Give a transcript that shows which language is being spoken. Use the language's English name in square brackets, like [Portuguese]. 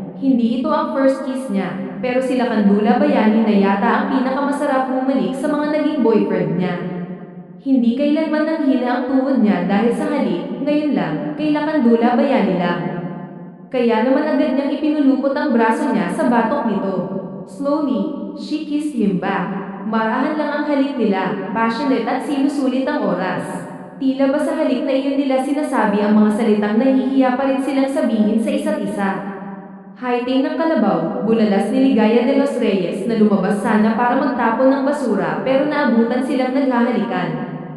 [Filipino] Hindi ito ang first kiss niya, pero sila Kandula Bayani na yata ang pinakamasarap bumalik sa mga naging boyfriend niya. Hindi kailanman nanghina ang tuhod niya dahil sa halik, ngayon lang, kay Kandula Bayani lang. Kaya naman agad niyang ipinulupot ang braso niya sa batok nito. [English] Slowly, she kissed him back. [Filipino] Marahan lang ang halik nila, passionate at sinusulit ang oras. Tila ba sa halik na iyon nila sinasabi ang mga salitang nahihiya pa rin silang sabihin sa isa't isa. Haiting ng kalabaw, bulalas ni Ligaya de los Reyes na lumabas sana para magtapon ng basura pero naabutan silang naghahalikan.